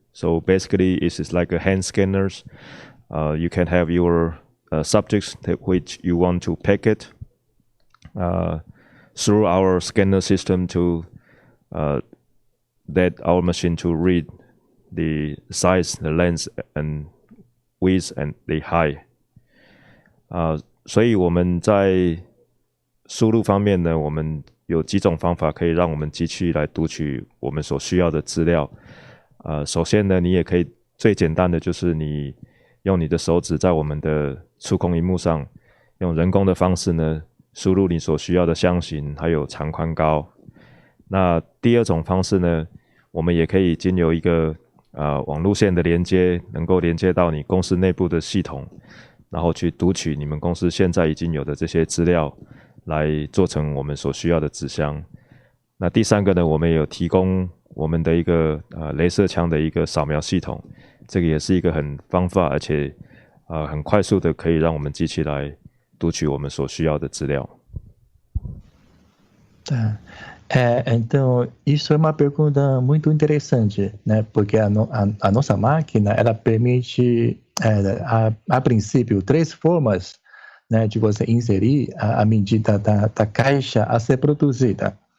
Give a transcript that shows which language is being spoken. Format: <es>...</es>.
<en>So basically, it's like a hand scanners. You can have your subjects which you want to pack it through our scanner system to that our machine to read the size, the length, and width, and the height.</en> <zh>所以我们在输入方面呢，我们有几种方法可以让我们机器来读取我们所需要的资料。首先呢，你也可以最简单的就是你用你的手指在我们的触控萤幕上，用人工的方式呢输入你所需要的箱型，还有长宽高。那第二种方式呢，我们也可以经由一个网路线的连接，能够连接到你公司内部的系统，然后去读取你们公司现在已经有的这些资料，来做成我们所需要的纸箱。那第三个呢，我们也有提供我们的一个雷射枪的一个扫描系统，这个也是一个很方法，而且很快速的可以让我们机器来读取我们所需要的资料。</zh> <pt>Tá. Então, isso é uma pergunta muito interessante, né? Porque a nossa máquina, ela permite, a princípio, 3 formas, né, de você inserir a medida da caixa a ser produzida.</pt>